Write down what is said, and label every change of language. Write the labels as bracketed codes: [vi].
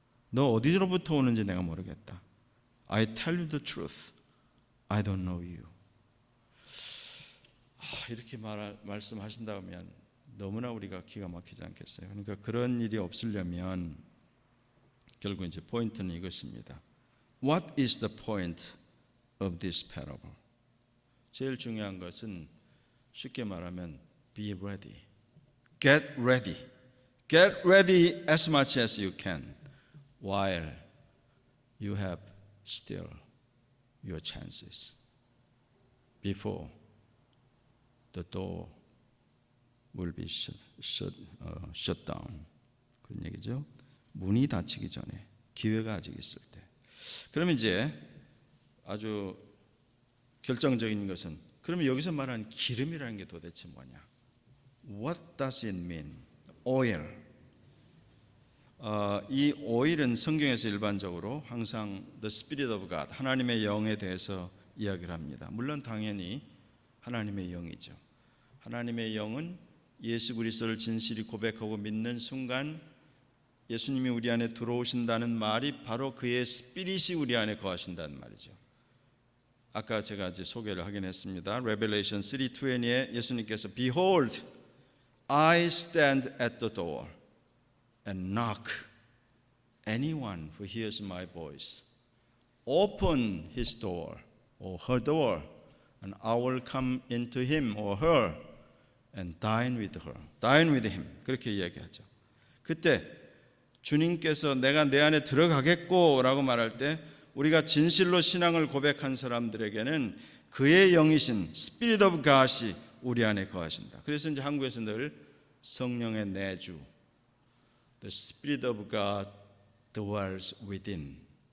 [ko] 너 어디로부터 오는지 내가 모르겠다. [en] I tell you the truth. I don't know you. [ko] 이렇게 말씀하신다면 너무나 우리가 기가 막히지 않겠어요? 그러니까 그런 일이 없으려면 결국 이제 포인트는 이것입니다. [en] What is the point of this parable? [ko] 제일 중요한 것은 쉽게 말하면 [en] be ready. Get ready. Get ready as much as you can while you have still your chances before the door will be shut down. [ko] 그런 얘기죠. 문이 닫히기 전에 기회가 아직 있을 때. 그러면 이제 아주 결정적인 것은 그러면 여기서 말하는 기름이라는 게 도대체 뭐냐? [en] What does it mean? Oil. [ko] 이 oil은 성경에서 일반적으로 항상 [en] the Spirit of God, [ko] 하나님의 영에 대해서 이야기를 합니다. 물론 당연히 하나님의 영이죠. 하나님의 영은 예수 그리스도를 진실히 고백하고 믿는 순간 예수님이 우리 안에 들어오신다는 말이 바로 그의 스피릿이 우리 안에 거하신다는 말이죠. 아까 제가 이제 소개를 하긴 했습니다. [en] Revelation [ko] 3:20에 예수님께서 [en] Behold, I stand at the door and knock. Anyone who hears my voice, open his door or her door, and I will come into him or her and dine with her, dine with him. [ko] 그렇게 이야기하죠. 그때 주님께서 내가 내 안에 들어가겠고 라고 말할 때 우리가 진실로 신앙을 고백한 사람들에게는 그의 영이신 Spirit of God이 우리 안에 거하신다. 그래서 이제 한국에서 늘 성령의 내주, [en] The Spirit of God dwells within.